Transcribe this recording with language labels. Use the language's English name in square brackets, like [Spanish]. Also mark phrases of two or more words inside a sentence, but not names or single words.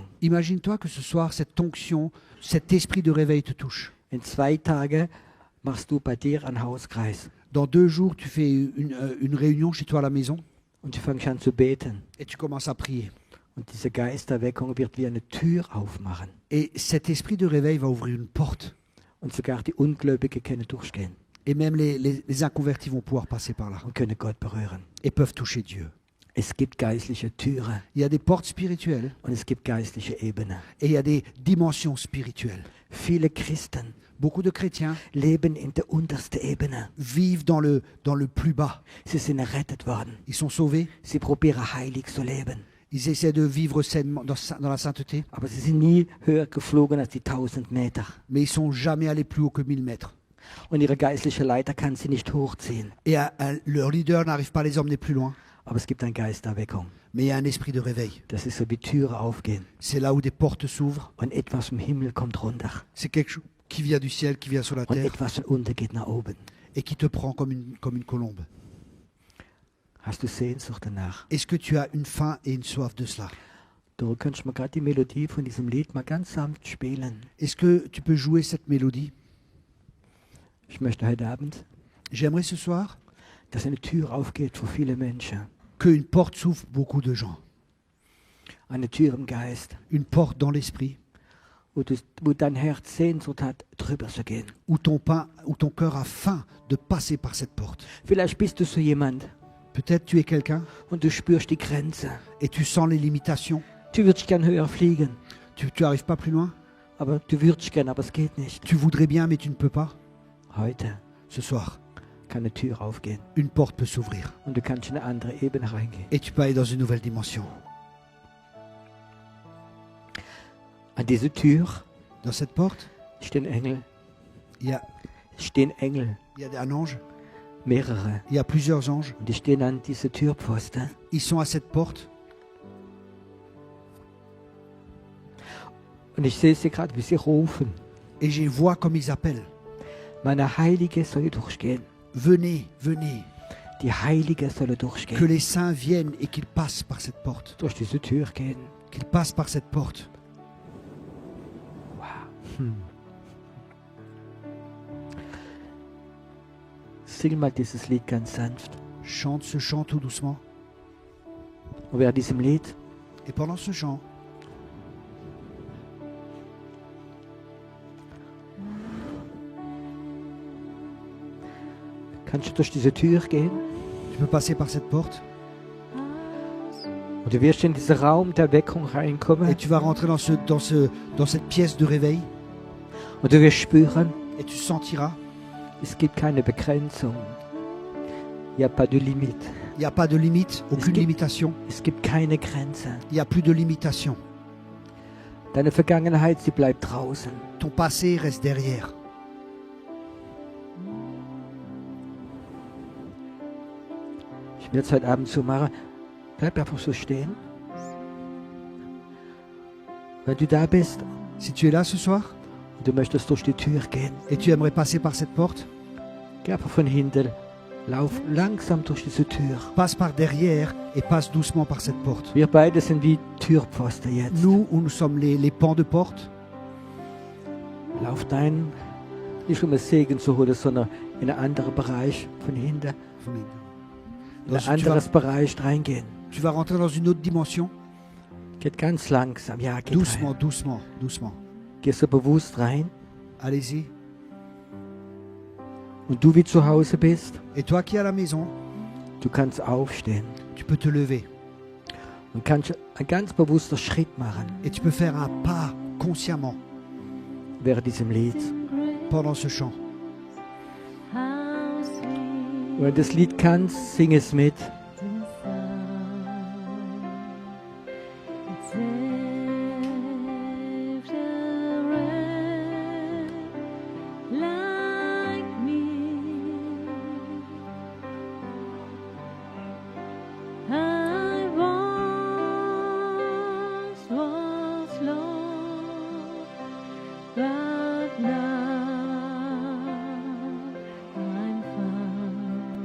[French] imagine-toi que ce soir, cette onction, cet esprit de réveil te touche. [German] In 2 Tagen machst du bei dir einen Hauskreis [French] Dans 2 jours, tu fais une réunion chez toi à la maison [German] und du fängst an zu beten. [French] et tu commences à prier. [German] Und diese Geisterweckung wird wie eine Tür aufmachen. [French] Et cet esprit de réveil va ouvrir une porte. [German] Und sogar die Ungläubigen können durchgehen [French] Et même les inconvertis vont pouvoir passer par là [German] und können Gott berühren. [French] et peuvent toucher Dieu. [German] Es gibt geistliche Türen [French] Il y a des portes spirituelles [German] und es gibt geistliche Ebenen. [French] et il y a des dimensions spirituelles. [German] Viele Christen [French] Beaucoup de chrétiens [German] leben in der untersten Ebene. [French] vivent dans le plus bas. [German] Sie sind errettet worden. [French] Ils sont sauvés, [German] Sie probieren heilig zu leben. [French] ils essaient de vivre sainement dans la sainteté, [German] Aber sie sind nie höher geflogen als die 1000 Meter. [French] mais ils sont jamais allés plus haut que 1000 mètres. [German] Und ihre geistliche Leiter kann sie nicht hochziehen. [French] Et leur leader n'arrive pas à les emmener plus loin. [German] Aber es gibt eine Geisterweckung. [French] Mais il y a un esprit de réveil. [German] Das ist so wie Türen aufgehen [French] C'est là où des portes s'ouvrent. [German] und etwas vom Himmel kommt runter [French] C'est quelque chose qui vient du ciel, qui vient sur la [German] und [French] terre [German] etwas von unten geht nach oben. [French] et qui te prend comme une colombe. [German] Hast du Sehnsucht danach? [French] Est-ce que tu as une faim et une soif de cela? [German] Du könntest mal gerade die Melodie von diesem Lied mal ganz sanft spielen. [French] Est-ce que tu peux jouer cette mélodie? [German] Ich möchte heute Abend, [French] J'aimerais ce soir [German] dass eine Tür aufgeht für viele Menschen. [French] qu'une porte s'ouvre pour beaucoup de gens. [German] Eine Tür im Geist, [French] Une porte dans l'esprit [German] wo dein Herz Sehnsucht hat, drüber zu gehen. [French] où ton cœur a faim de passer par cette porte. [German] Vielleicht bist du so jemand [French] Peut-être tu es quelqu'un [German] und du spürst die Grenze. [French] et tu sens les limitations. [German] Du würdest gern höher fliegen, [French] Tu n'arrives pas plus loin. [German] aber du würdest gern, aber es geht nicht. [French] Tu voudrais bien, mais tu ne peux pas. [German] Heute [French] Ce soir, [German] kann eine Tür aufgehen [French] une porte peut s'ouvrir [German] und du kannst in eine andere Ebene reingehen. [French] et tu peux aller dans une nouvelle dimension. [German] An dieser Tür [French] Dans cette porte, [German] stehen Engel. [French] il y a un ange, [German] Mehrere. [French] il y a plusieurs anges. [German] Und die stehen an dieser Türpfosten. [French] Ils sont à cette porte [German] Und ich sehe sie gerade, wie sie rufen. [French] et je vois comme ils appellent. [German] Meine Heilige soll durchgehen. [French] Venez, venez, [German] Die Heilige soll [French] que [German] durchgehen. [French] les saints viennent et qu'ils passent par cette porte. [German] Durch diese Tür gehen. [French] Qu'ils passent par cette porte. [German] Sing mal dieses Lied ganz sanft. [French] Chante ce chant tout doucement. [German] Und während diesem Lied [French] Et pendant ce chant, [German] kannst du durch diese Tür gehen. [French] tu peux passer par cette porte [German] Und du wirst in diesen Raum der Weckung reinkommen. [French] et tu vas rentrer dans cette pièce de réveil [German] Und du wirst spüren, [French] et tu sentiras, [German] es gibt keine Begrenzung. [French] Il n'y a pas de limite. il n'y a pas de limite, aucune [German] gibt- [French] limitation. [German] Es gibt keine Grenze. [French] Il n'y a plus de limitation. [German] Deine Vergangenheit, sie bleibt draußen. [French] Ton passé reste derrière. [German] Ich werde es heute Abend so machen. Bleib einfach so stehen. Wenn du da bist [French] Si tu es là ce soir [German] und du möchtest durch die Tür gehen, [French] et tu aimerais passer par cette porte, [German] geh einfach von hinten. Lauf langsam durch diese Tür. [French] passe par derrière et passe doucement par cette porte. [German] Wir beide sind wie Türpfosten jetzt. [French] Nous sommes les pans de porte. [German] Lauf dein, nicht um einen Segen zu holen, sondern in einen anderen Bereich von hinten. In [French] Dans- [German] ein [French] tu, vas, [German] anderes Bereich reingehen. [French] tu vas rentrer dans une autre dimension. [German] Geht ganz langsam, ja, geht [French] Doucement, [German] rein. [French] doucement, doucement. [German] Geh so bewusst rein. [French] Allez-y. [German] Und du wie zu Hause bist, [French] Et toi qui es à la maison, [German] du kannst aufstehen [French] tu peux te lever. [German] und kannst einen ganz bewusster Schritt machen [French] Et tu peux faire un pas consciemment [German] während diesem Lied. [French] pendant ce chant. [English] How sweet [German] Wenn du das Lied kannst, sing es mit. [English] the sound. It saved a wretch like me. I once was lost, but now I'm found.